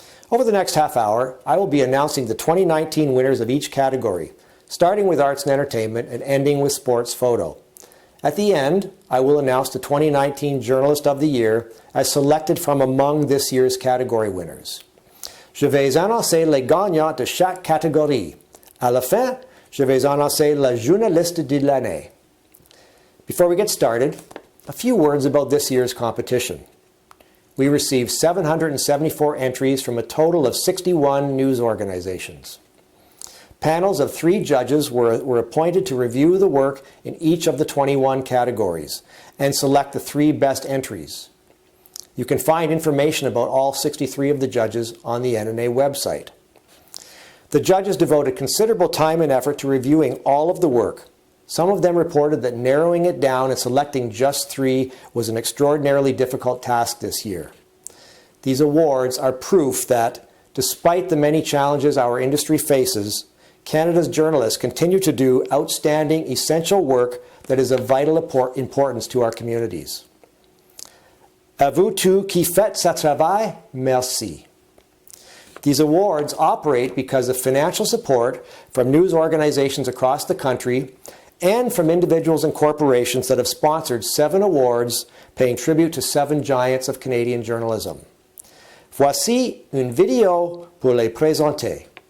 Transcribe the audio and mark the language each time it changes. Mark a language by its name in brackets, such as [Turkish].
[English] Over the next half hour, I will be announcing the 2019 winners of each category, starting with Arts and Entertainment and ending with Sports Photo. At the end, I will announce the 2019 Journalist of the Year as selected from among this year's category winners. [French] Je vais annoncer les gagnants de chaque catégorie. À la fin, je vais annoncer le journaliste de l'année. [English] Before we get started, a few words about this year's competition. We received 774 entries from a total of 61 news organizations. Panels of 3 judges were appointed to review the work in each of the 21 categories and select the 3 best entries. You can find information about all 63 of the judges on the NNA website. The judges devoted considerable time and effort to reviewing all of the work. Some of them reported that narrowing it down and selecting just 3 was an extraordinarily difficult task this year. These awards are proof that, despite the many challenges our industry faces, Canada's journalists continue to do outstanding, essential work that is of vital importance to our communities. [French] À vous tous qui faites ce travail, merci. [English] These awards operate because of financial support from news organizations across the country and from individuals and corporations that have sponsored 7 awards paying tribute to 7 giants of Canadian journalism. [French] Voici une vidéo pour les présenter.